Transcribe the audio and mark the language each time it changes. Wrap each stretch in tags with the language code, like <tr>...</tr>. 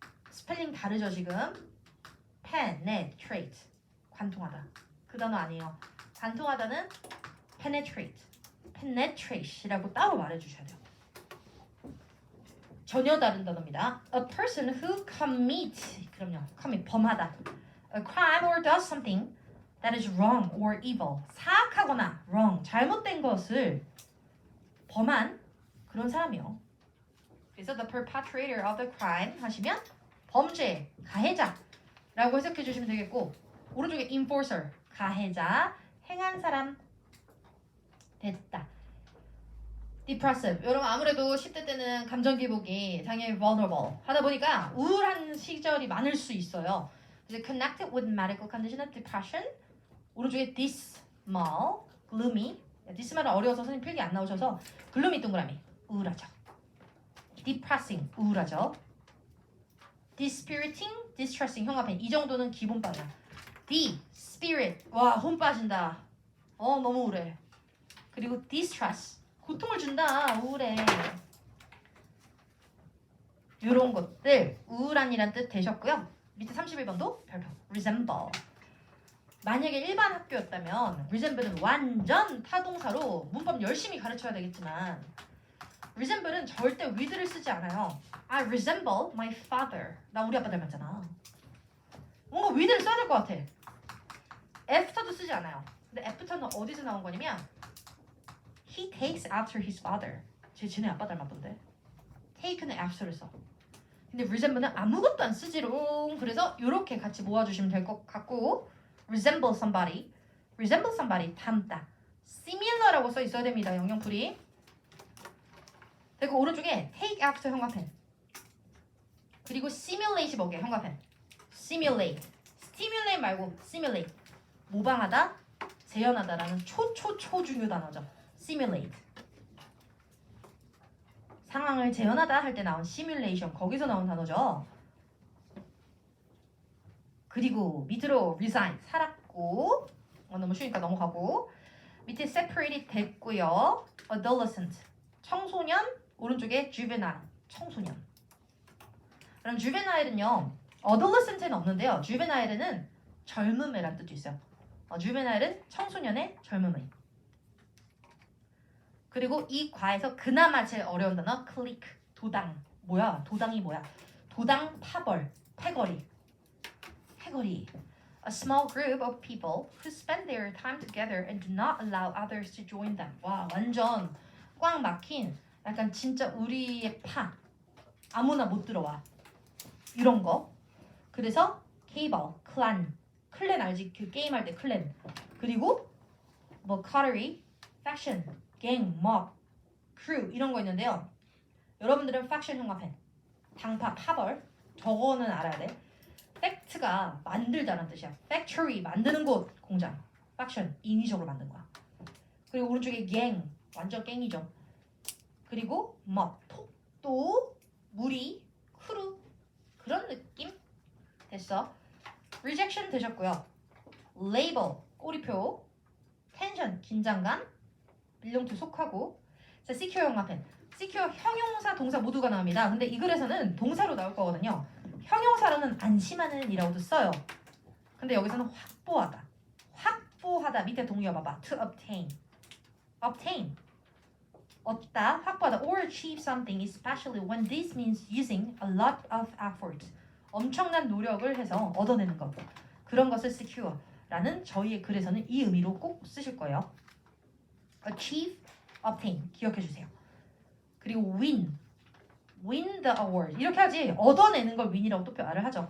<ko>스펠링 다르죠 지금. penetrate, 관통하다. 그 단어 아니에요. 관통하다는 penetrate이라고 따로 말해주셔야 돼요. 전혀 다른 단어입니다.</ko> <en>A person who commits,</en> <ko>그럼요.</ko> <en>commit, 범하다. A crime or does something that is wrong or evil.</en> <ko>사악하거나 wrong, 잘못된 것을 범한 그런 사람이요. 그래서</ko> <en>the perpetrator of the crime</en> <ko>하시면 범죄, 가해자라고 해석해 주시면 되겠고 오른쪽에 enforcer, 가해자, 행한 사람. 됐다. depressive. 여러분 아무래도 10대 때는 감정 기복이 당연히 vulnerable 하다 보니까 우울한 시절이 많을 수 있어요. 이제</ko> <en>connected with medical condition of depression.</en> <ko>오른쪽에</ko> <en>dismal, gloomy.</en> <ko>dismal은 어려워서 선생님 필기 안 나오셔서 gloomy 동그라미. 우울하죠. depressing, 우울하죠.</ko> <en>dispiriting, distressing, 형아펜.</en> <ko>이 정도는 기본반이야. spirit, 와, 혼 빠진다. 너무 우울해. 그리고 distress, 고통을 준다. 우울해. 이런 것들 우울한이란 뜻 되셨고요. 밑에 31번도 별표. resemble. 만약에 일반 학교였다면 resemble은 완전 타동사로 문법 열심히 가르쳐야 되겠지만 resemble은 절대 with를 쓰지 않아요.</ko> <en>I resemble my father.</en> <ko>나 우리 아빠 닮았잖아. 뭔가 with를 써야 될 것 같아. after도 쓰지 않아요. 근데 after는 어디서 나온 거냐면</ko> <en>He takes after his father.</en> <ko>쟤네 아빠 닮았던데. take는 after를 써. 근데 resemble는 아무것도 안 쓰지롱. 그래서 이렇게 같이 모아주시면 될 것 같고 resemble somebody. resemble somebody 닮다. similar라고 써 있어야 됩니다. 영영풀이. 그리고 오른쪽에 take after 형광펜. 그리고 simulate이 뭐게 형광펜.</ko> <en>simulate. stimulate 말고 simulate.</en> <ko>모방하다, 재현하다라는 초중요 단어죠.</ko> <en>simulate.</en> <ko>상황을 재현하다 할 때 나온 simulation. 거기서 나온 단어죠. 그리고 밑으로 resign. 살았고. 너무 쉬우니까 넘어가고. 밑에 separated 됐고요. adolescent. 청소년. 오른쪽에 juvenile. 청소년. 그럼 juvenile은요. adolescent에는 없는데요. juvenile는 젊음이라는 뜻도 있어요. juvenile은 청소년의 젊음의. 그리고 이 과에서 그나마 제일 어려운 단어 clique. 도당. 뭐야? 도당이 뭐야? 도당 파벌. 패거리. 패거리.</ko> <en>A small group of people who spend their time together and do not allow others to join them.</en> <ko>와, 완전 꽉 막힌 약간 진짜 우리의 파. 아무나 못 들어와. 이런 거. 그래서 케이블, 클란. 클랜 알지? 그 게임할 때 클랜. 그리고 뭐 coterie, faction, gang, mob, crew 이런 거 있는데요. 여러분들은 faction 형광펜. 당파, 파벌. 저거는 알아야 돼. fact가 만들다는 뜻이야. factory, 만드는 곳, 공장. faction, 인위적으로 만든 거야. 그리고 오른쪽에 gang, 완전 갱이죠. 그리고 mob, 톡도, 무리, 크루 그런 느낌? 됐어. rejection 되셨고요.</ko> <en>label, 꼬리표, tension, 긴장감, belong to 속하고.</en> <ko>자, secure 형광펜. secure 형용사, 동사 모두가 나옵니다. 근데 이 글에서는 동사로 나올 거거든요. 형용사로는 안심하는 이라고도 써요. 근데 여기서는 확보하다. 확보하다. 밑에 동의어 봐봐. to obtain. obtain. 얻다, 확보하다.</ko> <en>or achieve something, especially when this means using a lot of effort.</en> <ko>엄청난 노력을 해서 얻어내는 것. 그런 것을 secure라는 저희의 글에서는 이 의미로 꼭 쓰실 거예요.</ko> <en>achieve, obtain.</en> <ko>기억해 주세요.</ko> <en>그리고 win. win the award.</en> <ko>이렇게 하지. 얻어내는 걸 win이라고 또 말을 하죠.</ko>